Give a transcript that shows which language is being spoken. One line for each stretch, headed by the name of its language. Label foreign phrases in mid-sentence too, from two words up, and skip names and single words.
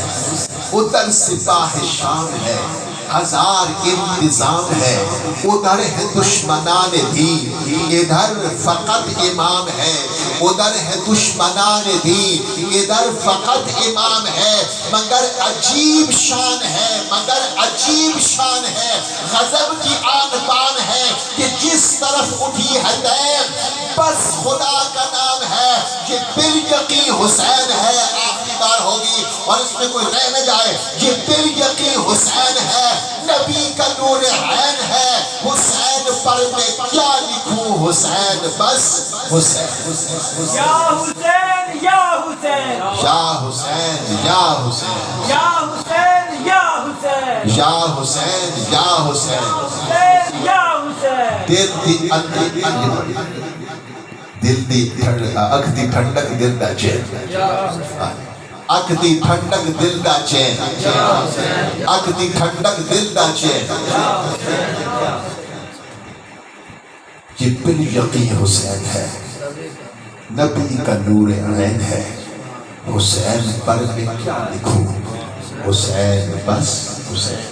Urdu: ادھر سپاہ شام ہے، ہزار انتظام ہے، ادھر ہے دشمنان دین، ادھر فقط امام ہے، ادھر ہے دشمنان دین، ادھر فقط امام ہے، مگر عجیب شان ہے، مگر عجیب شان ہے، غضب کی آن بان ہے، کہ جس طرف اٹھی ہے دیکھ بس خدا کا نام ہے، یہ بالیقین حسین ہے۔ آخری بار ہوگی اور اس میں کوئی رہ نہ جائے، یہ بالیقین حسین ہے، نبی کا نور عین ہے، حسین پر میں کیا لکھوں، حسین بس حسین یا حسین یا حسین یا حسین یا حسین یا حسین یا حسین یا حسین یا حسین حسین یا حسین۔
Punjabi: دل دی دل دی اکھ دی ٹھنڈک دل دا چین، اکھ دی ٹھنڈک دل دا چین، اکھ دی ٹھنڈک دل دا چین،
Urdu: یہ بالیقین حسین ہے، نبی کا نور عین ہے، حسین پر میں کیا لکھوں، حسین بس حسین۔